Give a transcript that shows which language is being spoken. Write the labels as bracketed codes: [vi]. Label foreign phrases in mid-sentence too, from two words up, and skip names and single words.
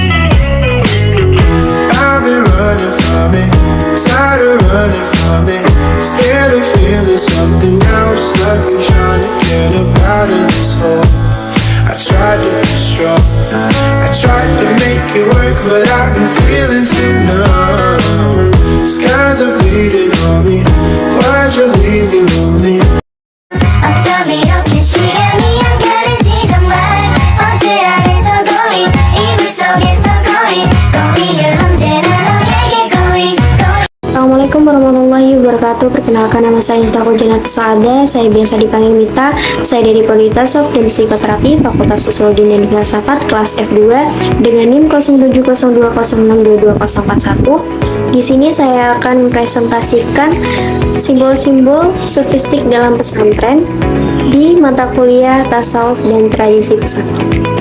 [en] I've been running from it, tired of running from it, scared of feeling something now, stuck and trying to get up out of this hole. I tried to be strong, I tried to make it work, but I've been feeling too numb. Skies are bleeding on me, why'd you leave me lonely? [ko] 어쩜 이렇게 시간이 안 가는지 정말 어슬안에서 going 이불 속에서 going은 언제나 너에게 going. [ar] السلام عليكم ورحمة الله وبركاته. [id] Perkenalkan, nama saya Taku Janat Saada. Saya biasa dipanggil Mita. Saya dari Polita Sof dan Psikoterapi Fakultas Sosiologi dan Filsafat kelas F2 dengan NIM 0702062241. Di sini saya akan mempresentasikan simbol-simbol sufistik dalam pesantren di mata kuliah Tasawuf dan Tradisi Pesantren.